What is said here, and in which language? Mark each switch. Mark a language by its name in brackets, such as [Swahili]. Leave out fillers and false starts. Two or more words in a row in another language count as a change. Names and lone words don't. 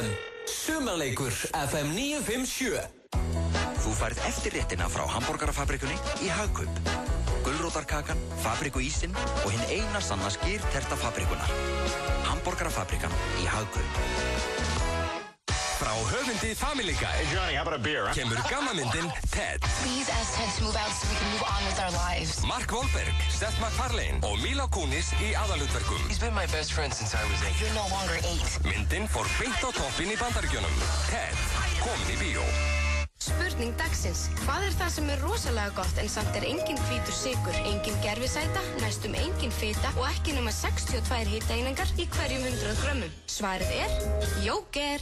[Icelandic] Sumarleikur FM 957. Þú færð eftirréttina frá Hamborgarafabrikunni í Hagkaup. Gulrótarkakan, fabrikuísinn og hinn eina sanna skýrterta fabrikunar. Hamborgarafabrikan í Hagkaup. Frá höfundi Family Guy kemur gammamyndin Ted. [English] Please ask Ted to move out so we can move on with our lives. [Icelandic] Mark Wahlberg, Seth MacFarlane og Mila Kunis í aðalhlutverkum. [English] He's been my best friend since I was 8. You're no longer 8. [Icelandic] Myndin fór beint á toppinn í Bandaríkjunum. Ted, komin í bíó. Spurning dagsins. Hvað það sem rosalega gott en samt engin hvítur sykur, engin gerfisæta, næstum engin fita og ekki nema 62 hitaeiningar í hverjum 100 grömmum? Svarið Jóker.